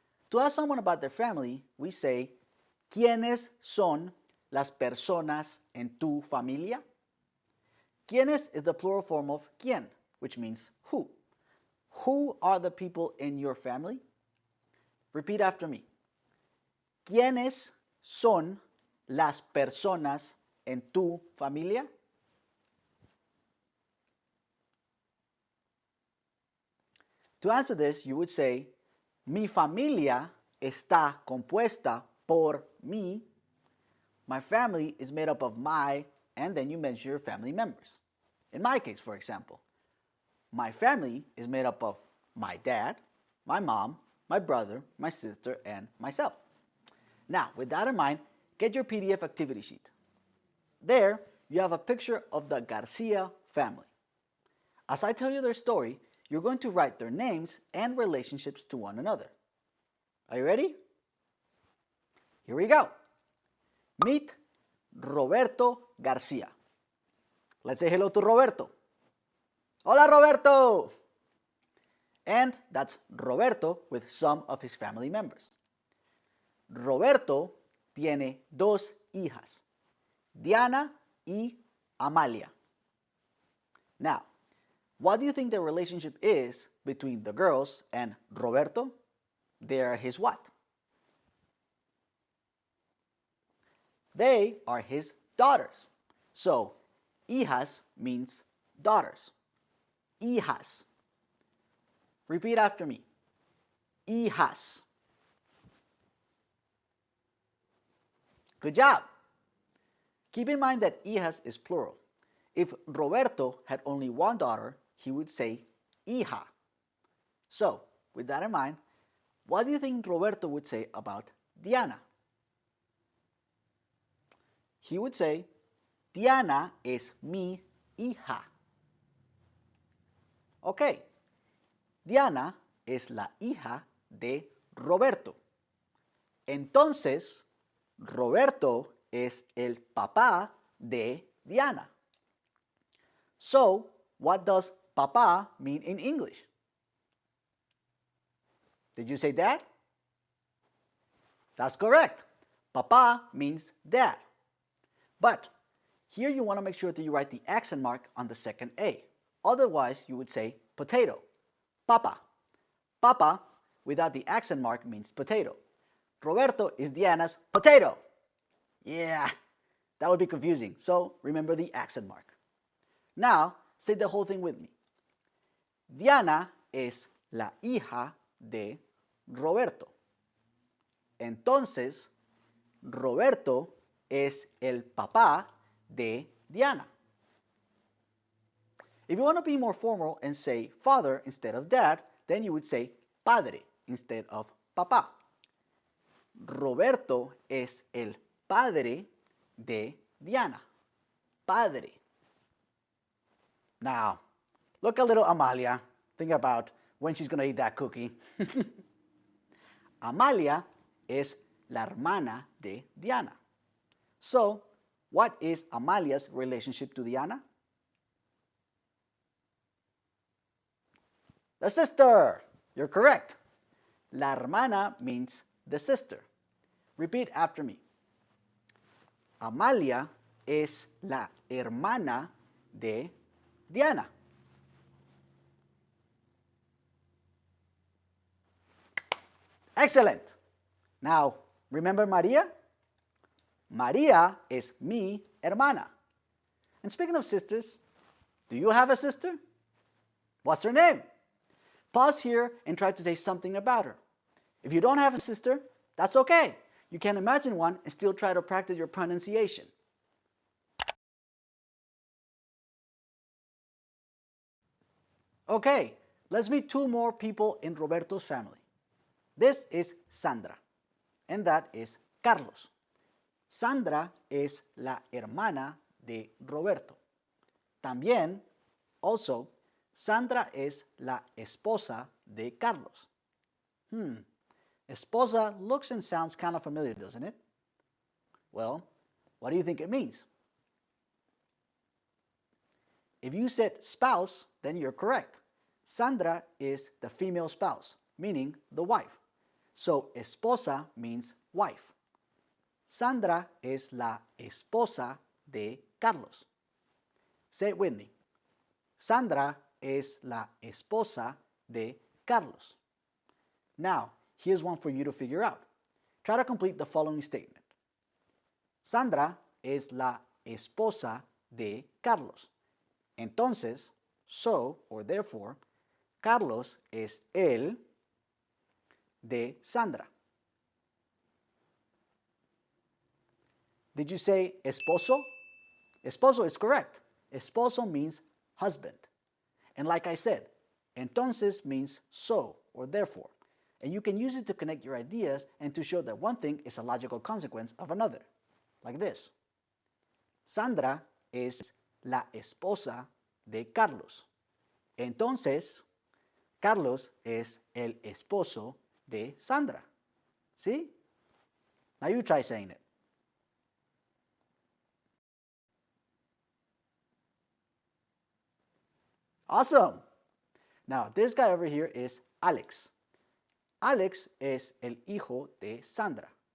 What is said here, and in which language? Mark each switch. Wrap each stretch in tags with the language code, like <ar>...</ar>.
<en>To ask someone about their family, we say,</en> <es>¿Quiénes son las personas en tu familia?</es> <en>¿Quiénes is the plural form of quién, which means who. Who are the people in your family? Repeat after me.</en> <es>¿Quiénes son las personas en tu familia?</es> <en>To answer this, you would say,</en> <es>mi familia está compuesta por mí.</es> <en>My family is made up of my, and then you mention your family members. In my case, for example, my family is made up of my dad, my mom, my brother, my sister, and myself. Now, with that in mind, get your PDF activity sheet. There, you have a picture of the Garcia family. As I tell you their story, you're going to write their names and relationships to one another. Are you ready? Here we go. Meet Roberto Garcia. Let's say hello to Roberto. Hola, Roberto! And that's Roberto with some of his family members.</en> <es>Roberto tiene 2 hijas, Diana y Amalia.</es> <en>Now, what do you think the relationship is between the girls and Roberto? They are his what? They are his daughters. So, hijas means daughters. Hijas. Repeat after me. Hijas. Good job. Keep in mind that hijas is plural. If Roberto had only one daughter, he would say hija. So, with that in mind, what do you think Roberto would say about Diana? He would say,</en> <es>Diana es mi hija. Ok, Diana es la hija de Roberto. Entonces, Roberto es el papá de Diana.</es> <en>So, what does papá mean in English? Did you say dad? That's correct. Papá means dad. But here you want to make sure that you write the accent mark on the second A. Otherwise, you would say potato. Papa. Papa without the accent mark means potato. Roberto is Diana's potato. Yeah, that would be confusing. So remember the accent mark. Now, say the whole thing with me.</en> <es>Diana es la hija de Roberto. Entonces, Roberto es el papá de Diana.</es> <en>If you want to be more formal and say father instead of dad, then you would say padre instead of papá.</en> <es>Roberto es el padre de Diana. Padre.</es> <en>Now, look a little Amalia. Think about when she's going to eat that cookie.</en> <es>Amalia es la hermana de Diana.</es> <en>So, what is Amalia's relationship to Diana? The sister. You're correct. La hermana means the sister. Repeat after me.</en> <es>Amalia es la hermana de Diana.</es> <en>Excellent. Now, remember Maria?</en> <es>Maria es mi hermana.</es> <en>And speaking of sisters, do you have a sister? What's her name? Pause here and try to say something about her. If you don't have a sister, that's okay. You can imagine one and still try to practice your pronunciation. Okay, let's meet two more people in Roberto's family. This is Sandra, and that is Carlos.</en> <es>Sandra es la hermana de Roberto. También, also, Sandra es la esposa de Carlos.</es> <en>Esposa looks and sounds kind of familiar, doesn't it? Well, what do you think it means? If you said spouse, then you're correct. Sandra is the female spouse, meaning the wife. So, esposa means wife.</en> <es>Sandra es la esposa de Carlos.</es> <en>Say it with me.</en> <es>Sandra es la esposa de Carlos.</es> <en>Now, here's one for you to figure out. Try to complete the following statement.</en> <es>Sandra es la esposa de Carlos. Entonces,</es> <en>so, or therefore,</en> <es>Carlos es el de Sandra.</es> <en>Did you say esposo? Esposo is correct. Esposo means husband. And like I said, entonces means so or therefore. And you can use it to connect your ideas and to show that one thing is a logical consequence of another. Like this.</en> <es>Sandra es la esposa de Carlos. Entonces, Carlos es el esposo de Sandra.</es> <en>See? Now you try saying it. Awesome. Now, this guy over here is Alex.</en> <es>Alex es el hijo de Sandra.</es>